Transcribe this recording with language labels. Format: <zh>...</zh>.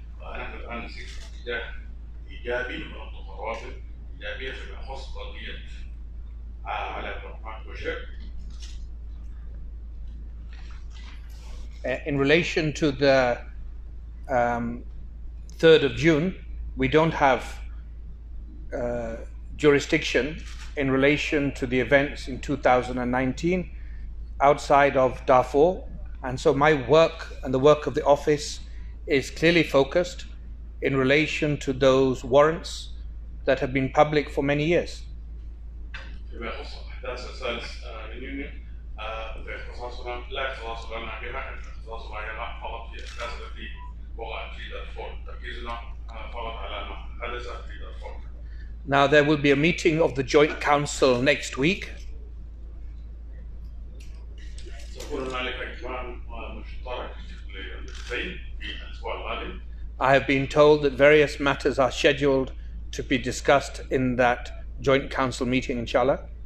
<ar>ونحن الآن نسير في اتجاه إيجابي ونطلق روابط إيجابية فيما يخص قضية على محكمة وشير.</ar> <en>In relation to the 3rd of June, we don't have jurisdiction in relation to the events in 2019 outside of Darfur, and so my work and the work of the office is clearly focused in relation to those warrants that have been public for many years.</en> <ar>فيما يخص أحداث الثالث من يونيو اختصاصنا لا اختصاص لنا بها، اختصاصنا هي فقط في الأحداث التي وقعت في دارفور، تركيزنا فقط على ما حدث في دارفور.</ar> <en>Now there will be a meeting of the Joint Council next week.</en> <ar>سيكون هنالك اجتماع مشترك للمجلسين في الأسبوع القادم.</ar> <en>I have been told that various matters are scheduled to be discussed in that Joint Council meeting, inshallah.</en>